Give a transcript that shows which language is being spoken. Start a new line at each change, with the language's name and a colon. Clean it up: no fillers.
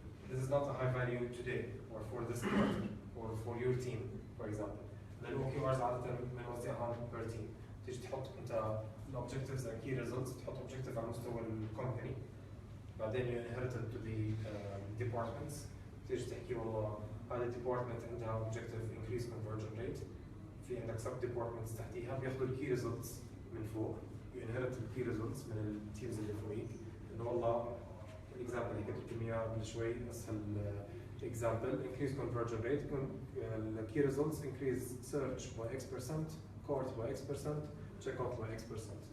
English: This is not a high value today or for this quarter or for your team for example.
Arabic: الOKRs عادة بنوزعها
English: per team.
Arabic: تيجي تحط انت
English: objectives and key results
Arabic: تحط objective على مستوى الكومباني.
English: بعدين you inherit it to the departments.
Arabic: تيجي تحكي والله هذا الديبارتمنت عندها objective increase conversion rate. في عندك
English: sub departments
Arabic: تحتيها بياخذوا الكي results من فوق.
English: You inherit the key results
Arabic: من التيمز اللي فوقيك. انه والله الاكزامبل اللي كنت لكم اياه قبل شوي
English: اسهل example increase conversion rate يكون the key results increase search by X%, cart by X%, checkout by X%.